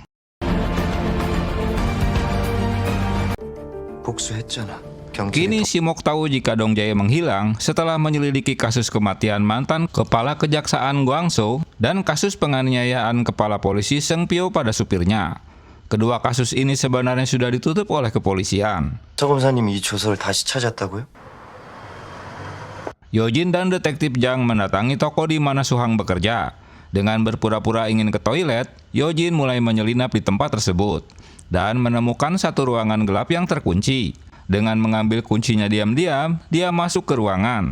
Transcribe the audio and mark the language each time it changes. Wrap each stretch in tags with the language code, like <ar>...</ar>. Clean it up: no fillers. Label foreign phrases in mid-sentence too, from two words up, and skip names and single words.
<ko>복수했잖아.</ko> <id>Kini Si Mok tahu jika Dong Jae menghilang setelah menyelidiki kasus kematian mantan kepala kejaksaan Kwang-soo dan kasus penganiayaan kepala polisi Seung Pyo pada supirnya. Kedua kasus ini sebenarnya sudah ditutup oleh kepolisian.</id> <ko>서 검사님이 이 조서를 다시 찾았다고요?</ko> <id>Yojin dan detektif Jang mendatangi toko di mana Suhang bekerja. Dengan berpura-pura ingin ke toilet, Yojin mulai menyelinap di tempat tersebut dan menemukan satu ruangan gelap yang terkunci. Dengan mengambil kuncinya diam-diam, dia masuk ke ruangan.</id>